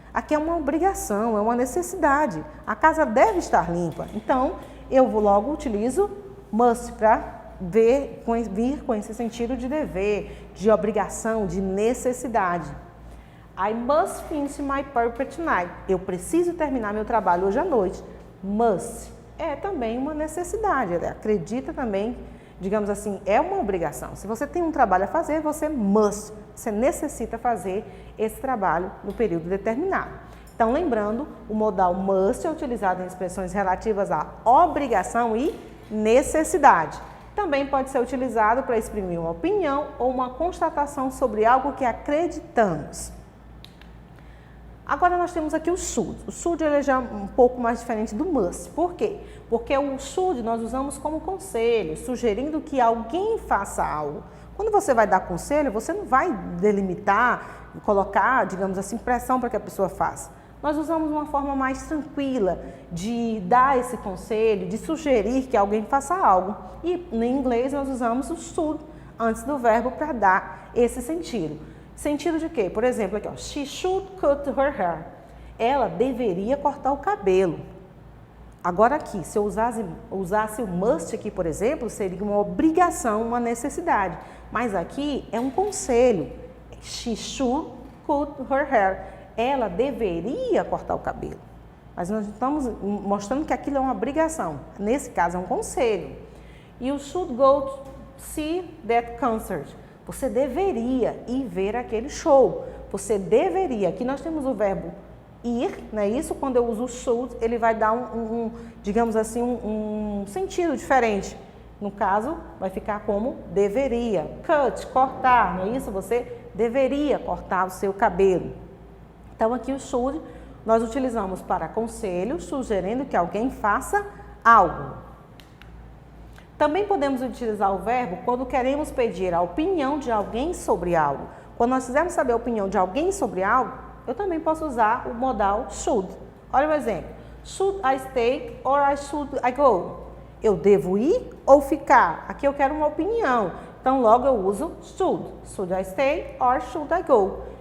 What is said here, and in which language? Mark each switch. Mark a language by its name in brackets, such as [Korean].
[Portuguese] Aqui é uma obrigação, é uma necessidade. A casa deve estar limpa. Então, eu logo utilizo must para vir com esse sentido de dever, de obrigação, de necessidade. [English] I must finish my paper tonight. [Portuguese] Eu preciso terminar meu trabalho hoje à noite. Must é também uma necessidade. Ele acredita também, digamos assim, é uma obrigação. Se você tem um trabalho a fazer, você must. Você necessita fazer esse trabalho no período determinado. Então, lembrando, o modal must é utilizado em expressões relativas à obrigação e necessidade. Também pode ser utilizado para exprimir uma opinião ou uma constatação sobre algo que acreditamos. Agora nós temos aqui o should. O should ele é já um pouco mais diferente do must. Por quê? Porque o should nós usamos como conselho, sugerindo que alguém faça algo. Quando você vai dar conselho, você não vai delimitar, colocar, digamos assim, pressão para que a pessoa faça. Nós usamos uma forma mais tranquila de dar esse conselho, de sugerir que alguém faça algo. E no inglês nós usamos o should antes do verbo para dar esse sentido. Sentido de quê? Por exemplo, aqui, ó, [English] she should cut her hair. [Portuguese] Ela deveria cortar o cabelo. Agora aqui, se eu usasse o must aqui, por exemplo, seria uma obrigação, uma necessidade. Mas aqui é um conselho. [English] She should cut her hair. [Portuguese] Ela deveria cortar o cabelo. Mas nós estamos mostrando que aquilo é uma obrigação. Nesse caso, é um conselho. [English] You should go to see that concert. [Portuguese] Você deveria ir ver aquele show. Você deveria. Aqui nós temos o verbo ir, não é isso? Quando eu uso o should, ele vai dar digamos assim, um sentido diferente. No caso, vai ficar como deveria. Cut, cortar, não é isso? Você deveria cortar o seu cabelo. Então, aqui o should nós utilizamos para conselho, sugerindo que alguém faça algo. Também podemos utilizar o verbo quando queremos pedir a opinião de alguém sobre algo. Quando nós quisermos saber a opinião de alguém sobre algo, eu também posso usar o modal should. Olha o exemplo. [English] Should I stay or should I go? [Portuguese] Eu devo ir ou ficar? Aqui eu quero uma opinião. Então, logo eu uso should. [English] Should I stay or should I go?